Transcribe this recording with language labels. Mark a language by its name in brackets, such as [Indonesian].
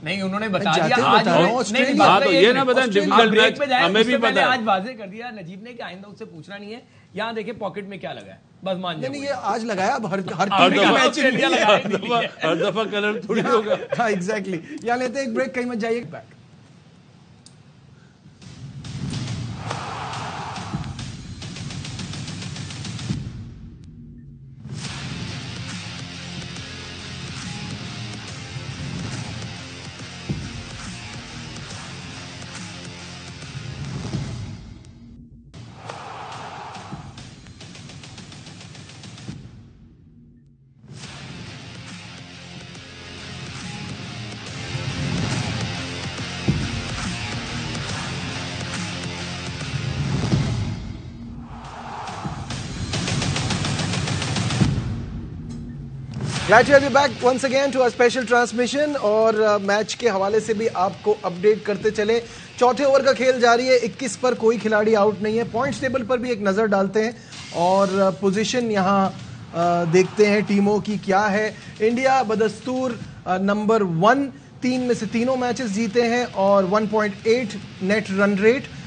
[Urdu] نہیں انہوں نے بتا دیا, یہ نہ بتائیں, ہمیں بھی پتہ ہے. آج واضح کر دیا نجیب نے کہ آئندہ اس سے پوچھنا نہیں ہے. یہاں دیکھیں پاکٹ میں کیا لگا ہے, بس مان جائیں. یہ آج لگایا, اب ہر دفعہ کلر تھوڑی ہوگا. ہاں ایگزیکٹلی. یہاں لیتے ایک بریک, کہیں مت جائیے. Back [English] Glad to have you back once again to our special transmission. [Urdu] اور میچ کے حوالے سے بھی آپ کو اپڈیٹ کرتے چلے. چوتھے اوور کا کھیل جاری ہے, 21 پر کوئی کھلاڑی آؤٹ نہیں ہے. پوائنٹس ٹیبل پر بھی ایک نظر ڈالتے ہیں اور پوزیشن یہاں دیکھتے ہیں ٹیموں کی کیا ہے. انڈیا بدستور نمبر 1, 3 میں سے تینوں میچز جیتے ہیں اور 1.8 نیٹ رن ریٹ.